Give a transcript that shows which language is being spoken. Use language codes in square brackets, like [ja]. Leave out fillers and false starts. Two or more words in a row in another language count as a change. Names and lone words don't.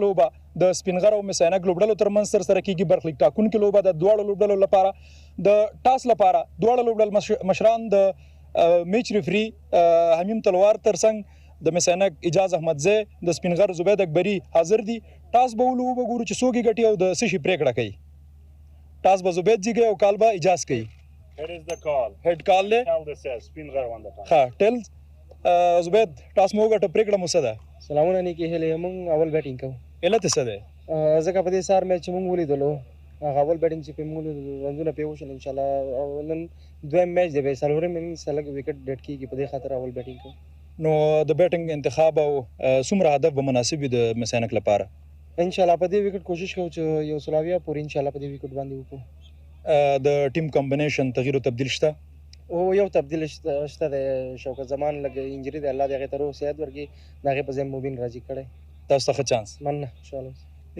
[ps] لوبه د سپین غر او مس-e-Ainak لوبډلو ترمنځ ترسره کیږي برخلیک ټاکونکې لوبه د دواړو لوبډلو لپاره د ټاس لپاره دواړه لوبډل مشران د میچ ریفري حمیم تلوار ترڅنګ د مس-e-Ainak اجاز احمدزی د سپین غر زبید اکبري حاضر دي ټاس به ولوبه ګورو چې څوک یې ګټي او د څه شي پریکړه کوي ټاس به زبید جیږي او کال به اجاز کوي [en] Here is the call. head call [ps] دی [en] Tell this is Speen Ghar won the toss. [ps] ها ټیل زبید ټاس مو وګټه پریکړه مو څه ده سلامونه نیکې هیلې موږ اول بیټینګ کوو علت یې څه دی ځکه په دې سهار میچ چې موږ ولیدلو هغه اول بیټینګ چې پې موږ ولیدلو رنزونه پې وشول انشاءالله او نن دویم میچ دی بیا څلورم اننګز لږ وکټ ډډ کېږي په دې خاطر اول بیټینګ کوو نو د بیټینګ انتخاب او څومره هدف به مناسب وي د مس-e-Ainak لپاره انشاءالله په دې وکټ کوشش کوو چې یو سلاویه پورې انشاءالله په دې وکټ باندې وکړو د ټیم کمبینیشن تغییر او تبدیل شته او یو تبدیل شته دی شوکت زمان لږ انجري دی الله دې هغې ته روغ صحت ورکړي د هغې په ځای مبین راضي کړی تاسو ته ښه چانس مننه انشاءالله